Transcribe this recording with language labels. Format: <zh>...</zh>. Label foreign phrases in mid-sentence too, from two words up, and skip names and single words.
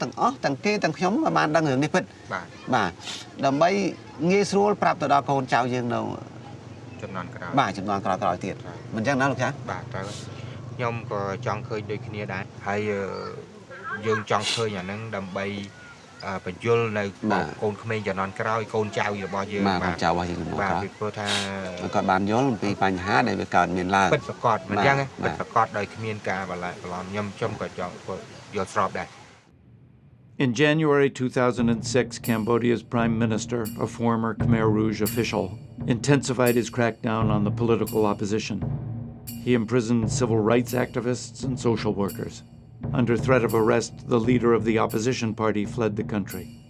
<km>ទាំងអស់ទាំងគេទាំងខ្ញុំបានដឹងរឿងនេះពិតបាទដើម្បីងាយស្រួលប្រាប់ទៅដល់កូនចៅយើងនៅចំនួនក្រោយបាទចំនួនក្រោយទៀតមិនចឹងណាលោកចាបាទតើខ្ញុំក៏ចង់ឃើញដូចគ្នាដែរហើយយើងចង់ឃើញអាហ្នឹងដើម្បីបញ្យល់នៅកូនក្មេងចំនួនក្រោយកូនចៅរបស់យើងបាទចៅរបស់យើងបាទពីព្រោះថាគាត់បានយល់អំពីបញ្ហាដែលវាកើតមានឡើងពិតប្រាកដមិនចឹងពិតប្រាកដដោយគ្មានការបលាក់បន្លំខ្ញុំក៏ចង់យល់ស្របដែរ</km> <en>In January 2006, Cambodia's prime minister, a former Khmer Rouge official, intensified his crackdown on the political opposition. He imprisoned civil rights activists and social workers. Under threat of arrest, the leader of the opposition party fled the country.</en>